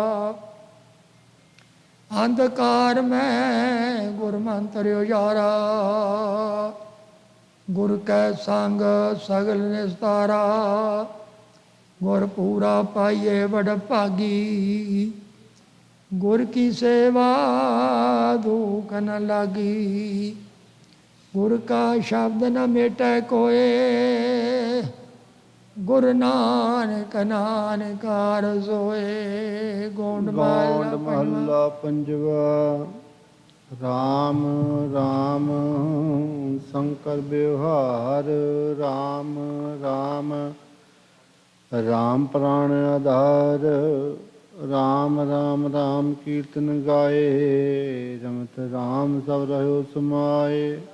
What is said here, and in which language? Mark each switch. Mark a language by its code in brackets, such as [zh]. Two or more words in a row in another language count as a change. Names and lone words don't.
[pa] ਅੰਧਕਾਰ ਮੇਂ ਗੁਰ ਮੰਤ੍ਰ ਉਜਾਰਾ, ਗੁਰ ਕੈ ਸੰਗ ਸਗਲ ਨਿਸਤਾਰਾ। ਗੁਰ ਪੂਰਾ ਪਾਇਏ ਬੜ ਭਾਗੀ, ਗੁਰ ਕੀ ਸੇਵਾ ਦੁਖ ਨ ਲਾਗੀ। ਗੁਰ ਕਾ ਸ਼ਬਦ ਨ ਮੇਟੇ ਕੋਏ, ਗੁਰ ਨਾਨਕ ਨਾਨਕਾਰ ਸੋਏ। ਗੋਂਡ ਮਹਲਾ ਪੰਜਵਾ। ਰਾਮ ਰਾਮ ਸ਼ੰਕਰ ਵਿਵਹਾਰ, ਰਾਮ ਰਾਮ ਰਾਮ ਪ੍ਰਾਣ ਆਧਾਰ। ਰਾਮ ਰਾਮ ਰਾਮ ਕੀਰਤਨ ਗਾਏ, ਰਮਤ ਰਾਮ ਸਬ ਰਹੋ ਸਮਾਏ।